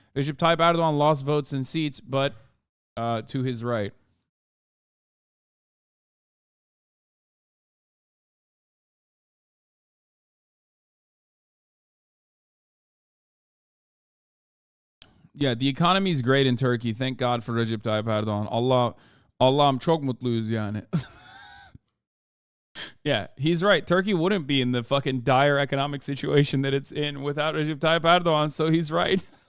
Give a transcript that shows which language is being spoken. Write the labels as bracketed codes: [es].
[en] Recep Tayyip Erdogan lost votes and seats, but to his right. Yeah, the economy is great in Turkey. Thank God for Recep Tayyip Erdogan. [tr] Allah'ım çok mutluyuz yani. [en] Yeah, he's right. Turkey wouldn't be in the fucking dire economic situation that it's in without Recep Tayyip Erdogan, so he's right.